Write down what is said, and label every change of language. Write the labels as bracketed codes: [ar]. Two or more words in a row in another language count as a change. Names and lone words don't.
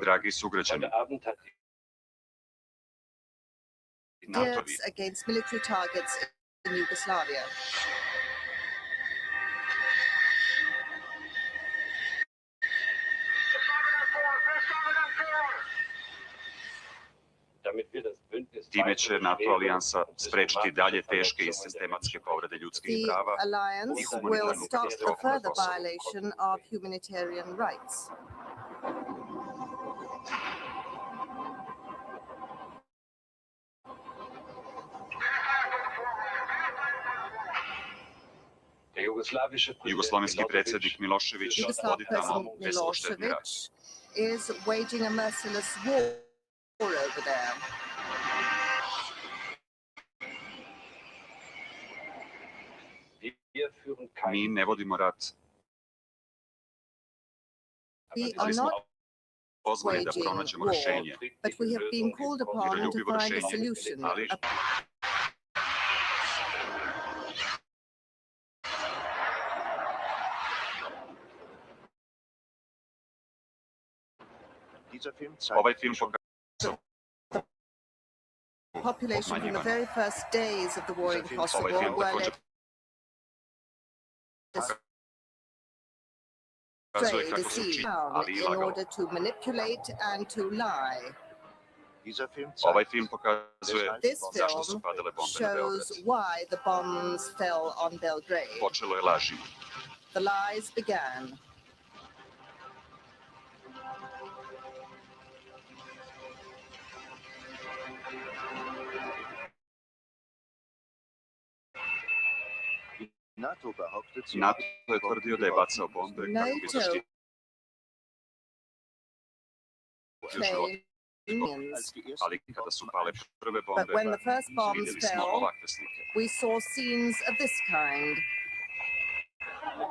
[sr] Dragi sugrađani, [de] heute Abend hat die [sr] NATO-vi [en] Attacks against military targets in Yugoslavia. [de] damit wir das Bündnis [sr] time će NATO alijansa sprečiti dalje teške i sistematske povrede ljudskih [en] The [sr] prava [en] alliance [sr] i [en] will [sr] humanitarnu [en] stop the [sr] katastrofu na [en] further [sr] Kosovu. [en] violation of humanitarian rights. [de] Der jugoslawische Präsident [sr] Jugoslovenski predsjednik Milošević [en] Yugoslav [sr] vodi tamo [en] President [sr] bespoštetni rat. [en] Milosevic is waging a merciless war over there. [de] wir führen [sr] Mi [de] keinen [sr] ne vodimo rat, [en] We are [sr] ali smo [en] not [sr] pozvani da [en] waging [sr] pronađemo [en] war, [sr] rešenje. [en] but we have been called upon to [sr] Miroljubivo [en] find a [sr] rešenje, [en] solution. [sr] ali ovaj film pokazuje [en] Population from the very first days of the war in Kosovo [sr] ovaj film [en] were [sr] takođe [en] led [sr] pokazuje [en] astray, [sr] kako su [en] deceived, [sr] ali i [en] in [sr] lagalo. [en] order to manipulate and to lie. [sr] Ovaj film pokazuje [en] This [sr] zašto su [en] film [sr] padale bombe na Beograd. [en] shows why the bombs fell on Belgrade. [sr] Počelo je lažima. [en] The lies began. [sr] NATO je tvrdio da je bacao bombe kako bi [en] NATO [sr] zaštitio život. [en] claims, [sr] Ali kada su pale prve [en] but [sr] bombe, [en] when the first bombs [sr] vidjeli smo [en] fell, [sr] ovakve slike. [en] we saw scenes of this kind.